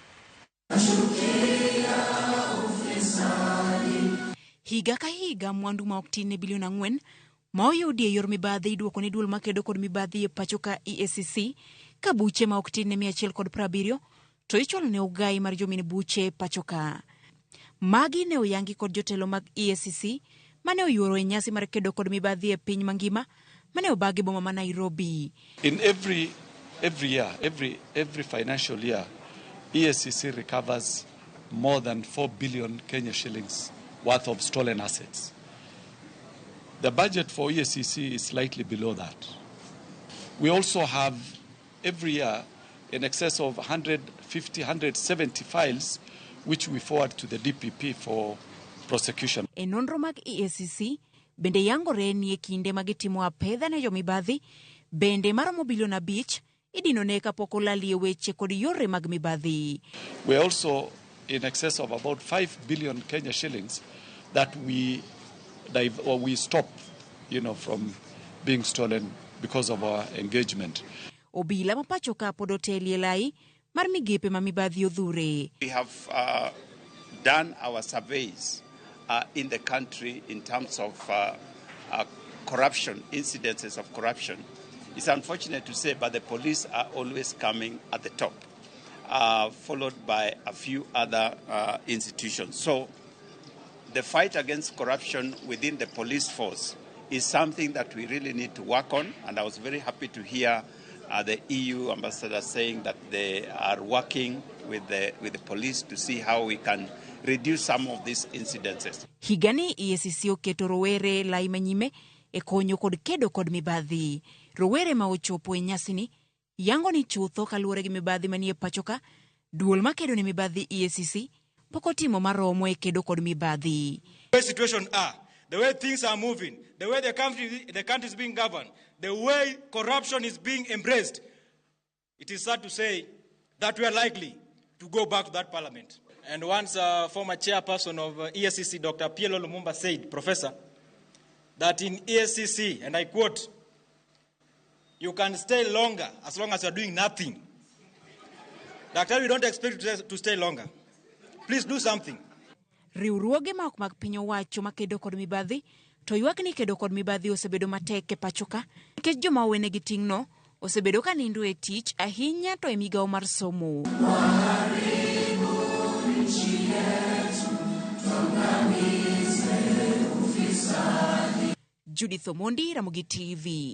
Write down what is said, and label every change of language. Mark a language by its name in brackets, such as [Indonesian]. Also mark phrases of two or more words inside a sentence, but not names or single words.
[Luo (Kenya and Tanzania)] Higa ka higa mwandu ma oktine bilion 4 ma oyudi e yor mibadhi iduoko ne duol makedo kod mibadhi e pacho ka EACC ka buche ma oktine 170 to ichwalo ne ogai mar jomin buche pacho ka. Magi ne oyangi kod jotelo mag EACC mane oyuoro e nyasi mar kedo kod mibadhi e piny mangima mane obagi boma ma Nairobi. [English] In every year, every financial year, EACC recovers more than 4 billion Kenya shillings worth of stolen assets. The budget for EACC is slightly below that. We also have every year in excess of 170 files which we forward to the DPP for prosecution. [Luo (Kenya and Tanzania)] E nonro mag EACC bende yangore ni e kinde magitimo apedha ne jomibadhi bende maromo bilion 5 idino ne kapok olalie weche kod yore mag mibadhi. [English] We also in excess of about 5 billion Kenya shillings that we stop, from being stolen because of our engagement. [Luo (Kenya and Tanzania)] Obila mapacho ka pod otelie lai mar migepe ma mibadhi odhure. [English] We have done our surveys in the country in terms of corruption, incidences of corruption. It's unfortunate to say, but the police are always coming at the top, followed by a few other institutions. So the fight against corruption within the police force is something that we really need to work on, and I was very happy to hear the EU ambassador saying that they are working with the police to see how we can reduce some of these incidences. [Luo (Kenya and Tanzania)] Higani EACC oketo rowere lai manyime e konyo kod kedo kod mibadhi. Rowere ma ochopo e nyasini yango ni chutho kaluwore gi mibadhi manie pachoka, duol makedo ne mibadhi EACC poko timo maromo e kedo kod mibadhi. [English] The way situation are, the way things are moving, the way the country is being governed, the way corruption is being embraced, it is sad to say that we are likely to go back to that parliament. And once former chairperson of EACC, Dr. Pielo Lumumba, said, Professor, that in EACC, and I quote, you can stay longer as long as you are doing nothing. Doctor, we don't expect you to stay longer. Please do something. [Luo (Kenya and Tanzania)] Riwruoge ma ok mag piny owacho makedo kod mibadhi to ywak ni kedo kod mibadhi osebedo matek e pachoka nikech joma owenegi ting'no osebedo ka nindo e tich ahinya to e migawo mar somo. Judith Omondi, Ramogi TV.